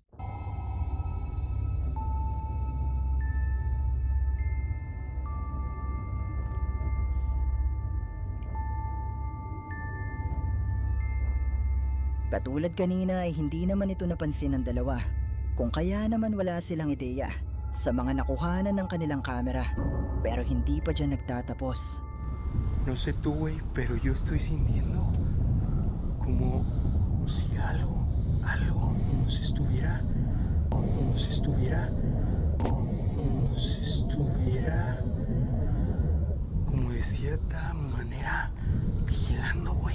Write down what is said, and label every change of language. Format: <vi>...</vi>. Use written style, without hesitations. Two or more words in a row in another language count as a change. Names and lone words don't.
<tl>Katulad kanina ay hindi naman ito napansin ng dalawa. Kung kaya naman wala silang ideya sa mga nakuhanan ng kanilang kamera. Pero hindi pa dyan nagtatapos.</tl> <es>No sé tú, güey, pero yo estoy sintiendo como si algo nos estuviera, como de cierta manera vigilando, güey.</es>